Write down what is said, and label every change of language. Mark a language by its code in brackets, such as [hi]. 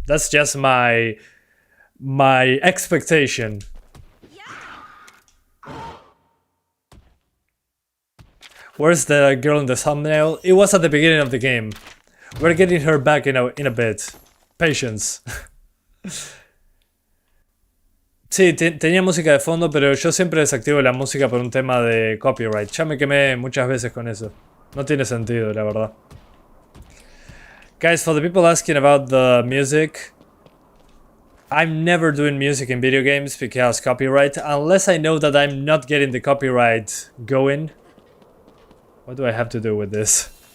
[en] That's just my expectation. Where's the girl in the thumbnail? It was at the beginning of the game. We're getting her back in a bit. Patience. [es] Sí, tenía música de fondo, pero yo siempre desactivo la música por un tema de copyright. Ya me quemé muchas veces con eso. No tiene sentido, la verdad. [en] Guys, for the people asking about the music, I'm never doing music in video games because copyright, unless I know that I'm not getting the copyright going. What do I have to do with this?